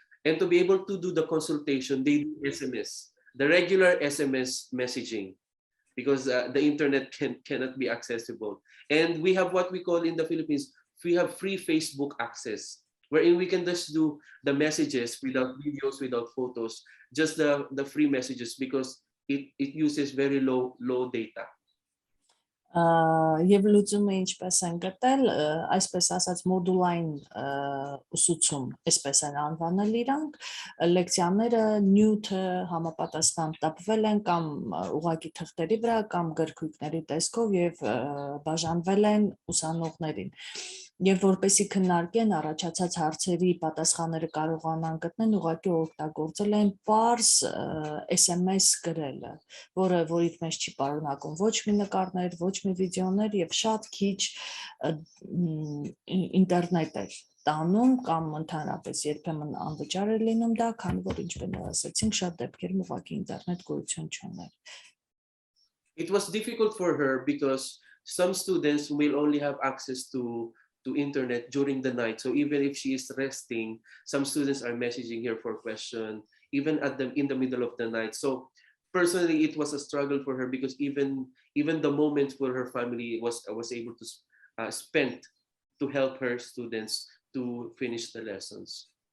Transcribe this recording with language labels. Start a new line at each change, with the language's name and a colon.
English: And to be able to do the consultation, they do SMS, the regular SMS messaging, because the internet cannot be accessible. And we have what we call in the Philippines, we have free Facebook access, wherein we can just do the messages without videos, without photos, just the free messages, because it uses very low data.
Armenian: Եվ լուծումը ինչպես են գտել, այսպես ասած մոդուլային ուսուցում, այսպես են անվանել իրանք, լեկցիաները նյութը համապատասխան տպվել են կամ ուղղակի թղթերի վրա կամ գրքույկների տեսքով եւ բաժանվել են ուսանողներին։ Եվ որպեսի քննարկեն առաջացած հարցերի պատասխանները կարողանան գտնել, ուղղակի օգտագործել են պարզ SMS գրելը, որից մեջ չի պարունակում ոչ մի նկարներ, ոչ մի վիդեոներ եւ շատ քիչ ինտերնետ էր տանում կամ ընդհանրապես երբեմն անվճար էր լինում դա, քանի որ ինչպես ասացինք, շատ դեպքերում ուղղակի ինտերնետ գոյություն չուներ։
English: It was difficult for her because some students will only have access to internet during the night. So even if she is resting, some students are messaging her for question, even in the middle of the night. So personally, it was a struggle for her because even the moments where her family was able to spend to help her students to finish the lessons.